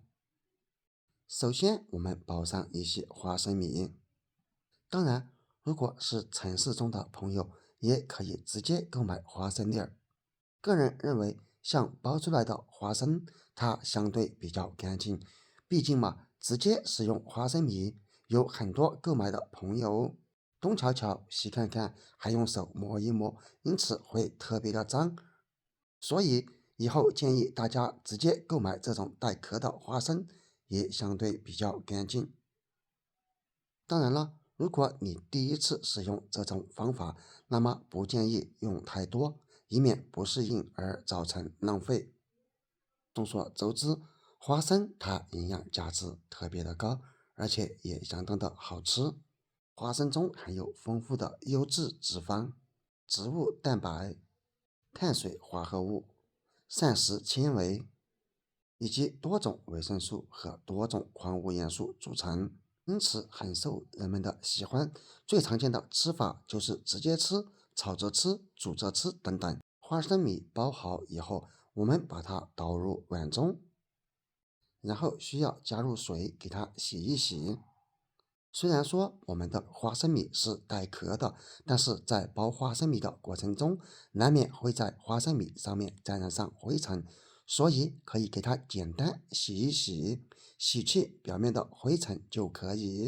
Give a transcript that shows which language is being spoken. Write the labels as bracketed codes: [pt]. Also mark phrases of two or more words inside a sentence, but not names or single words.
[zh] 首先我們包上一些花生米，當然如果是城市中的朋友也可以直接购買花生粒儿。個人認為像包出來的花生它相對比較乾淨，畢竟嘛，直接使用花生米有很多購買的朋友東瞧瞧西看看，還用手摸一摸，因此會特別的髒。所以以後建議大家直接購買這種帶殼的花生，也相對比較乾淨。當然了，如果你第一次使用這種方法，那麼不建議用太多，以免不適應而造成浪費。眾所周知，花生它營養價值特別的高，而且也相當的好吃。花生中含有豐富的優質脂肪、植物蛋白、碳水化合物、膳食纖維以及多種維生素和多種礦物元素組成，因此很受人們的喜歡。最常見的吃法就是直接吃、炒着吃、煮着吃等等。花生米包好以後，我們把它倒入碗中，然後需要加入水給它洗一洗。雖然說我們的花生米是帶殼的，但是在包花生米的過程中，難免會在花生米上面沾染上灰塵，所以可以給它簡單洗一洗，洗去表面的灰塵就可以。